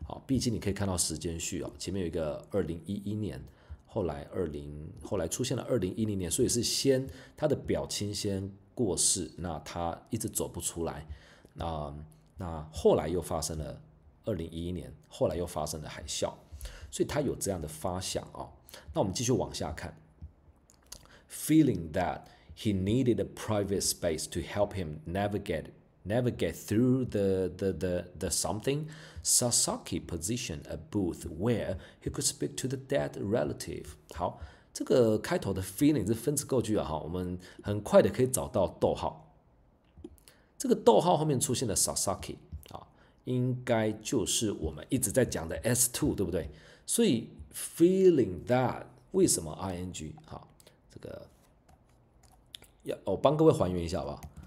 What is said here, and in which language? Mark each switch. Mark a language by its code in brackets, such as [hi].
[zh] 毕竟你可以看到时间序前面有一个2011年，后来出现了2010年，所以是先他的表亲先过世，那他一直走不出来。那后来又发生了2011年，后来又发生了海啸。所以他有这样的发想啊。那我们继续往下看 [en] ，feeling that he needed a private space to help him navigate through the something, Sasaki positioned a booth where he could speak to the dead relative. [zh] 好，这个开头的 feeling 是分词构句啊，我们很快的可以找到逗号。这个逗号后面出现的 Sasaki 啊，应该就是我们一直在讲的 S2， 对不对？所以 feeling that 为什么 ing 好，这个我帮各位还原一下好不好？